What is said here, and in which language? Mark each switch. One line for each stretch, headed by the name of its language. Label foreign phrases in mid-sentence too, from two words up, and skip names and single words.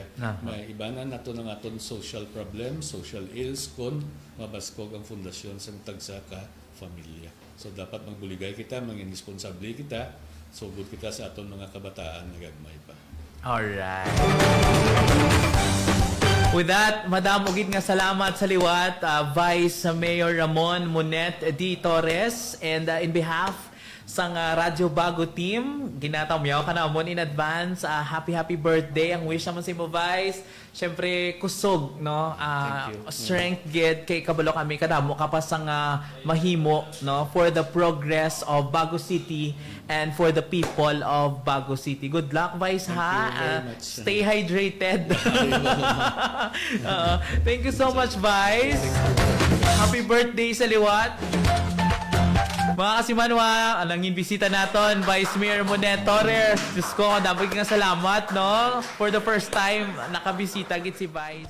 Hiligaynon: May ibanan nato ng aton
English: social problem, social ills
Hiligaynon: kon mabaskog ang fundasyon sa tagsa ka pamilya. So dapat magbuligay kita, mangin responsable kita, sugod kita sa aton mga kabataan nga gagmay pa.
English: Alright. With that,
Hiligaynon: Madam Ugid nga salamat sa liwat, Vice Mayor Ramon Monet D. Torres,
English: and in behalf
Hiligaynon: sa Radyo Bago team, ginatamyaw ka na mo in advance.
English: Happy birthday.
Hiligaynon: Ang wish naman sa mo, Vice. Siyempre, kusog, no?
English: Thank you.
Hiligaynon: Strength gid kay kabalo kami kadamo kapas ang mahimo, no?
English: For the progress of Bago City and for the people of Bago City. Good luck, Vice, Thank
Hiligaynon: ha?
English: you very much. Stay hydrated. Thank you so much, Vice.
Hiligaynon: Happy birthday sa liwat. Mga Kasimanwa, nanging bisita naton, Vice Mayor Monet Torres. Diyos ko, dapat nga salamat, no?
English: For the first time,
Hiligaynon: nakabisita git si Vice.